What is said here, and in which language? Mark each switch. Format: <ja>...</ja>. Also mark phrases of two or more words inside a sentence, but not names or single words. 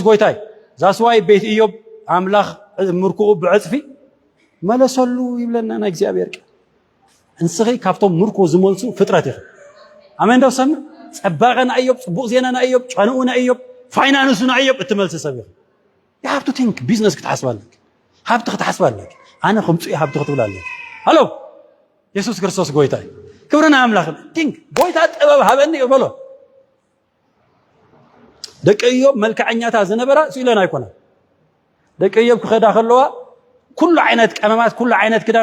<ti>ጎይታ እዩ ዛስዋይ ቤት ኢዮብ ኣምላኽ ምርኩኡ ብዕፅፊ መለሰሉ ይብለና ናይ እግዚኣብሔር ቃል እንስኺ ካብቶም ምርኩ ዝመልሱ ፍጥረት ኢኹ ኣሜን ዶ ሰምዕ ፀባቐ ና ኢዮብ ፅቡቕ ዜና ና ኢዮብ ጨንኡ ና ኢዮብ ፋይናንሱ ና ኢዮብ እትመልሲ ሰብ ኢኹ</ti> <en>you have to think</en> <ti>ቢዝነስ ክትሓስብ ኣለክ ሃብቲ ክትሓስብ ኣለክ ኣነ ከምፅኡ ሃብቲ ክትብል ኣለክ ሃሎ ኢየሱስ ክርስቶስ ጎይታ እዩ ክብርና ኣምላኽ ቲንክ ጎይታ ጥበብ ሃበኒ ይበሎ ደቂ ኢዮብ መልክዐኛታት ዝነበራ ስኢለን ኣይኮነ ደቂ ኢዮብ ክኸዳ ከለዋ ኩሉ ዓይነት ቀመማት ኩሉ ዓይነት ክዳን</ti>